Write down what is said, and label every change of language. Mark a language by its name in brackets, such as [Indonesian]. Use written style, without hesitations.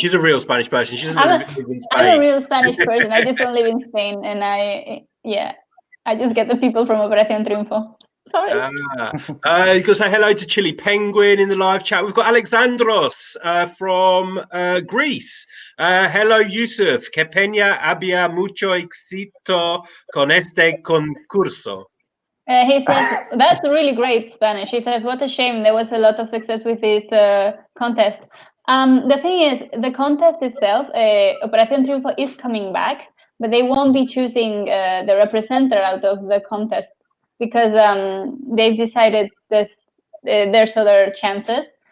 [English] She's a real Spanish person. She doesn't live in Spain. I'm a real Spanish person. I just don't live in Spain, and I just get the people from Operación Triunfo. Sorry. You've got to say hello to Chili Penguin in the live chat. We've got Alexandros from Greece. Hello, Yusuf. [Spanish] Que peña había mucho éxito con este concurso. [English] He says, that's really great Spanish. He says, what a shame. There was a lot of success with this contest. The thing is, the contest itself, Operación Triunfo is coming back, but they won't be choosing the representative out of the contest because they've decided there's other chances.